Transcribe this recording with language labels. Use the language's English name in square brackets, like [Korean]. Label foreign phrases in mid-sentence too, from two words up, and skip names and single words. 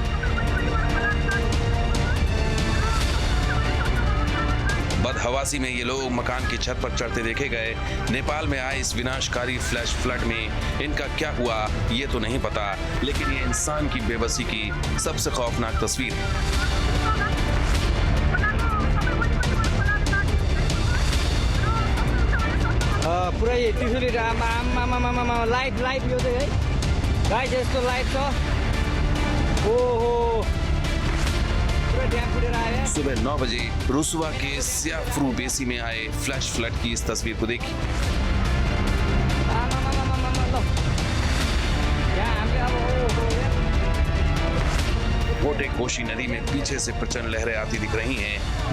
[Hindi] बदहवासी में ये लोग मकान की छत पर चढ़ते देखे गए। नेपाल में आए इस विनाशकारी फ्लैश फ्लड में इनका क्या हुआ ये तो नहीं पता, लेकिन ये इंसान की बेबसी की सबसे खौफनाक तस्वीर है। [Nepali] पुरै त्रिशुली लाइट लाइट यो चाहिँ है गाइस, यस्तो लाइट छ। ओहो, पुरै ड्याम फुटेर आयो। [Hindi] सुबह 9 बजे रुसुवा के स्याफ्रू बेसी में आए फ्लैश फ्लड की इस तस्वीर को देखिए। मोटे कोशी नदी में पीछे से प्रचंड लहरें आती दिख रही हैं।